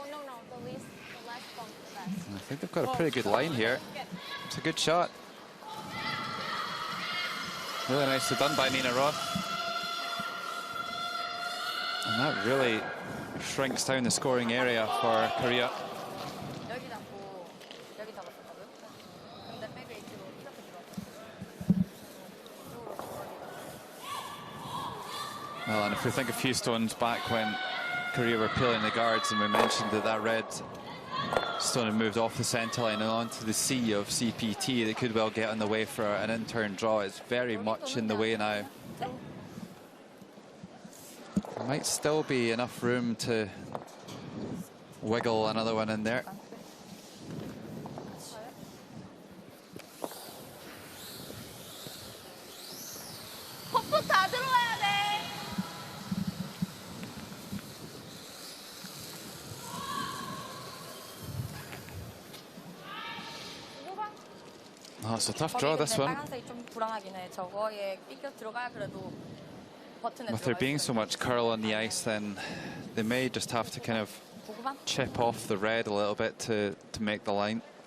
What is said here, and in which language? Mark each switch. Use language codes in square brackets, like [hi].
[en] No, the less bump, the best. I think they've got a pretty good line here. It's a good shot. Really nicely done by Nina Roth. And that really shrinks down the scoring area for Korea. [ko] 여기 잡고 여기 잡았었거든. 근데 백웨이트로 이렇게 들어왔어. [en] Well, and if we think a few stones back when Korea were peeling the guards, and we mentioned that that red stone had moved off the centre line and onto the sea of CPT, they could well get on the way for an in-turn draw. It's very much in the way now. There might still be enough room to wiggle another one in there. [ko] 퍼프 다 들어와야 돼. [en] Oh, it's a tough draw, this one. [ko] 빨간색이 좀 불안하긴 해. 저거에 삐껴 들어가야 그래도 [en] With there being so much curl on the ice, then they may just have to kind of chip off the red a little bit to make the line.